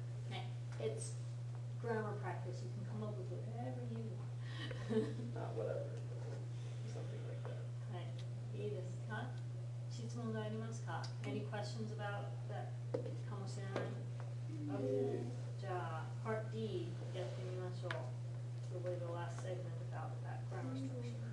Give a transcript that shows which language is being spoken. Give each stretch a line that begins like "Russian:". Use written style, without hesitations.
English: Hey, it's grammar practice. You can come up with whatever you want. not whatever, something like that.
Japanese: はい、いいですか？質問がありますか？
English: Any questions about that かもしれない？ Okay.
Japanese: じゃあ、Part D やってみましょう。
English: Probably the last segment about that grammar structure.